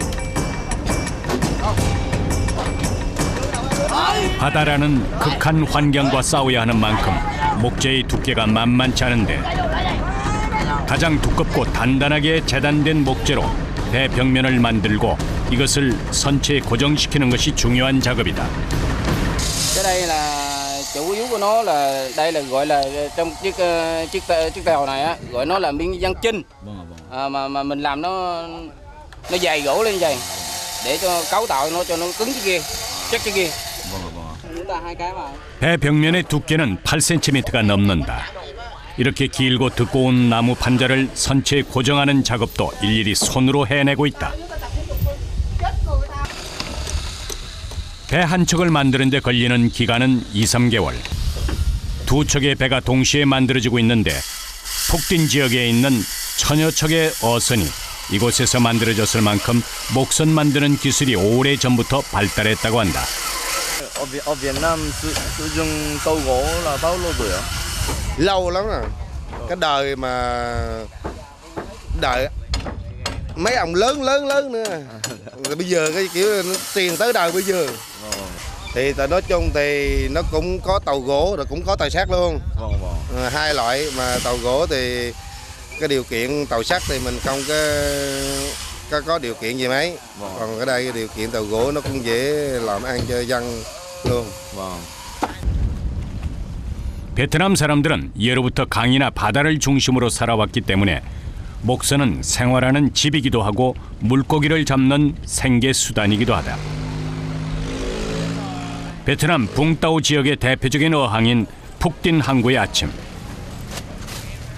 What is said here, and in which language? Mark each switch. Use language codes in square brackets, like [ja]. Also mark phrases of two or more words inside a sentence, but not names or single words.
[ko] 바다라는 극한 환경과 싸워야 하는 만큼 목재의 두께가 만만치 않은데 가장 두껍고 단단하게 재단된 목재로 배 벽면을 만들고 이것을 선체에 고정시키는 것이 중요한 작업이다. [vi] Cái đây là chủ yếu của nó là đây là gọi là trong chiếc tàu này á, gọi nó là miếng ván chinh. Mà mình làm nó dày gỗ lên dày để cho cấu tạo nó cho nó cứng cái kia, chắc cái kia. Chúng ta hai cái mà. [ko] 배 벽면의 두께는 8cm가 넘는다. 이렇게 길고 두꺼운 나무 판자를 선체에 고정하는 작업도 일일이 손으로 해내고 있다. 배 한 척을 만드는 데 걸리는 기간은 2~3개월. 두 척의 배가 동시에 만들어지고 있는데 푹딘 지역에 있는 천여 척의 어선이 이곳에서 만들어졌을 만큼 목선 만드는 기술이 오래전부터 발달했다고 한다. [vi] Ở Việt Nam sử dụng tàu gỗ là bao lâu rồi ạ? Lâu lắm rồi. Cái đời mà đợi mấy ông lớn nữa. Rồi bây giờ cái kiểu nó tiền tới đời bây giờ. Thì nói chung thì nó cũng có tàu gỗ rồi cũng có tàu sắt luôn. Hai loại mà tàu gỗ thì cái điều kiện tàu sắt thì mình không có điều kiện gì mấy. Còn ở đây cái điều kiện tàu gỗ nó cũng dễ làm ăn cho dân luôn. [ko] 베트남 사람들은 예로부터 강이나 바다를 중심으로 살아왔기 때문에 목선은 생활하는 집이기도 하고 물고기를 잡는 생계 수단이기도 하다. 베트남 붕따오 지역의 대표적인 어항인 푹딘 항구의 아침.